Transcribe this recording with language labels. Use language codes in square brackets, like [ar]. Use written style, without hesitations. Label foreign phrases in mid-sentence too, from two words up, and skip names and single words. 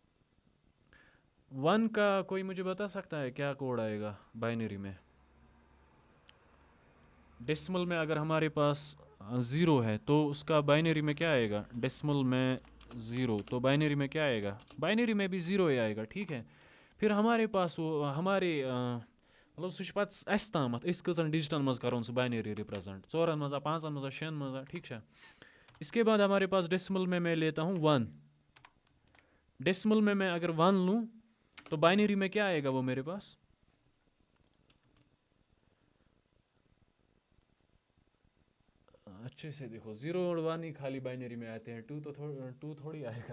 [hi] 1 का कोई मुझे बता सकता है क्या कोड आएगा बाइनरी में? डेसिमल में अगर हमारे पास 0 है तो उसका बाइनरी में क्या आएगा? डेसिमल में 0 तो बाइनरी में क्या आएगा? बाइनरी में भी 0 ही आएगा, ठीक है। फिर हमारे पास वो हमारे मतलब [ks] सह पत्त अस तामत अस कजन डिजिटन मज करोन सह बाइनरी रिप्रेजेंट, [hi] 4 मजा 5 मजा 6 मजा, ठीक है। इसके बाद हमारे पास डेसिमल में मैं लेता हूँ 1। डेसिमल में मैं अगर 1 लूँ तो बाइनरी में क्या आएगा वो मेरे पास? अच्छे से देखो, 0 और 1 ही खाली बाइनरी में आते हैं, 2 थोड़ी आएगा।